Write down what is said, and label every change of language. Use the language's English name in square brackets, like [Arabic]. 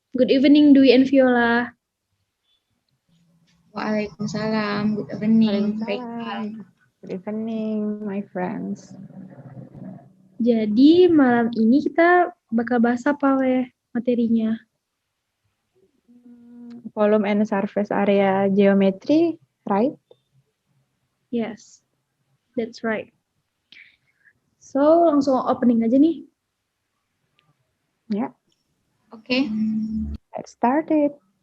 [English] Good evening, Dwi and Viola. Waalaikumsalam. Good evening. [Arabic] Waalaikumsalam. [English] Good evening, my friends. [Indonesian] Jadi malam ini kita bakal bahas apa materinya? [English] Volume and surface area geometry, right? Yes, that's right. So [Indonesian] langsung opening aja nih. [English] Yeah, Oke. let's start it.